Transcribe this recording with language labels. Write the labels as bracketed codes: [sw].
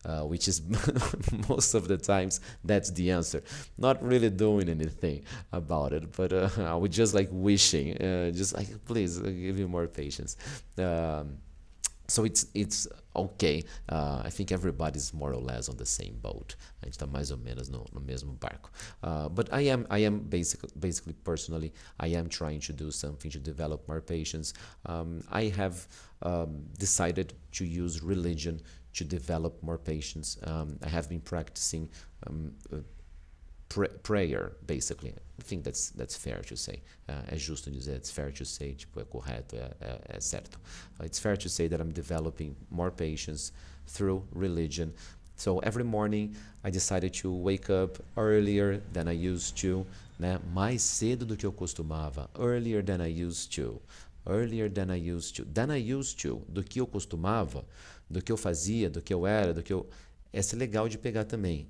[en] Which is most of the times that's the answer. Not really doing anything about it, but I would just like wishing, just like, please give me more patience. So it's okay. I think everybody's more or less on the same boat. [pt] A gente está mais ou menos no mesmo barco. [en] But I am basically personally, I am trying to do something to develop more patience. I have decided to use religion to develop more patience. I have been practicing prayer, basically. I think that's fair to say. [pt] É justo dizer, [en] it's fair to say, [pt] tipo, é correto, é certo. [en] It's fair to say that I'm developing more patience through religion. So every morning I decided to wake up earlier than I used to, né? [pt] Mais cedo do que eu costumava. [en] Earlier than I used to. Earlier than I used to. [pt] Than I used to. Do que eu costumava, do que eu fazia, do que eu era, do que eu... Essa é legal de pegar também.